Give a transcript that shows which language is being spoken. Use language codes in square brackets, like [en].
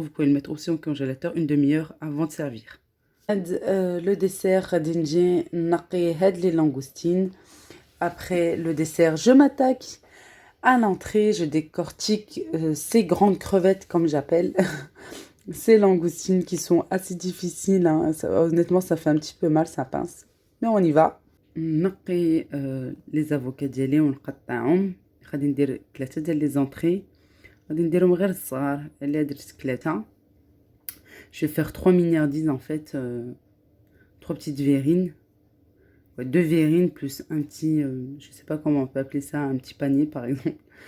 [fr] Vous pouvez le mettre aussi au congélateur une demi-heure avant de servir. Le dessert, [ar] غادي نجي نقي هاد [fr] les langoustines. Après le dessert, je m'attaque à l'entrée. Je décortique ces grandes crevettes, comme j'appelle. Ces langoustines qui sont assez difficiles. Honnêtement, ça fait un petit peu mal, ça pince. Mais on y va. [ar] نقي لي زافوكا ديالي ونقطعهم. غادي ندير 3 ديال لي زونطري، غادي نديرهم غير الصغار اللي درت 3. [fr] je vais faire 3 mignardises en fait, 3 petites verrines, 2 verrines plus un petit je sais pas comment on peut appeler ça, un petit panier par exemple.